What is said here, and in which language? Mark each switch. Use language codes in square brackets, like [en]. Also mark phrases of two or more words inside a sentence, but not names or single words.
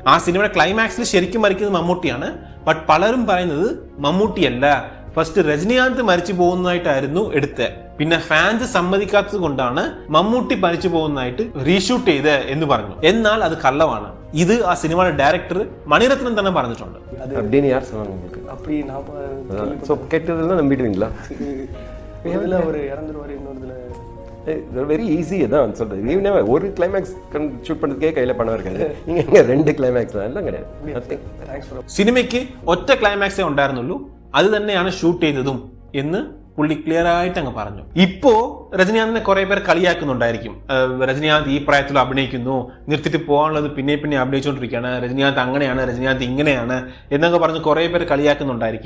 [ml] ആ സിനിമയുടെ ക്ലൈമാക്സിൽ ശരിക്കും മരിക്കുന്നത് മമ്മൂട്ടിയാണ്. ബട്ട് പലരും പറയുന്നത് മമ്മൂട്ടിയല്ല, ഫസ്റ്റ് രജനീകാന്ത് മരിച്ചു പോകുന്നതായിട്ടായിരുന്നു എടുത്തത്. പിന്നെ ഫാൻസ് സമ്മതിക്കാത്തത് കൊണ്ടാണ് മമ്മൂട്ടി മരിച്ചു പോകുന്നതായിട്ട് റീഷൂട്ട് ചെയ്ത് എന്ന് പറഞ്ഞു. എന്നാൽ അത് കള്ളമാണ്. ഇത് ആ സിനിമയുടെ ഡയറക്ടർ മണിരത്നം തന്നെ പറഞ്ഞിട്ടുണ്ട്. [ta] அப்படின்னு யார் சொன்னாங்க உங்களுக்கு? அப்படி நான் ஸோ கேட்டதெல்லாம் நம்பிடுவீங்களா? இதில் அவர் இறந்துருவார், இன்னொருதுல [en] very easy [ta] தான் சொல்றது. ஈவனே ஒரு கிளைமேக்ஸ் ஷூட் பண்ணுறதுக்கே கையில் பணம் இருக்காது. நீங்கள் இங்கே 2 கிளைமேக்ஸ் எல்லாம் கிடையாது. [en] thanks bro. [ml] സിനിമയ്ക്ക് ഒറ്റ ക്ലൈമാക്സേ ഉണ്ടായിരുന്നുള്ളൂ, അത് തന്നെയാണ് ഷൂട്ട് ചെയ്തതും എന്ന് പുള്ളി ക്ലിയർ ആയിട്ട് അങ്ങ് പറഞ്ഞു. ഇപ്പോ രജനീകാന്തിനെ കുറെ പേർ കളിയാക്കുന്നുണ്ടായിരിക്കും. രജനീകാന്ത് ഈ പ്രായത്തിൽ അഭിനയിക്കുന്നു, നിർത്തിയിട്ട് പോകാനുള്ളത് പിന്നെ അഭിനയിച്ചുകൊണ്ടിരിക്കുകയാണ്, രജനീകാന്ത് അങ്ങനെയാണ്, രജനീകാന്ത് ഇങ്ങനെയാണ് എന്നൊക്കെ പറഞ്ഞ് കുറെ പേർ കളിയാക്കുന്നുണ്ടായിരിക്കും.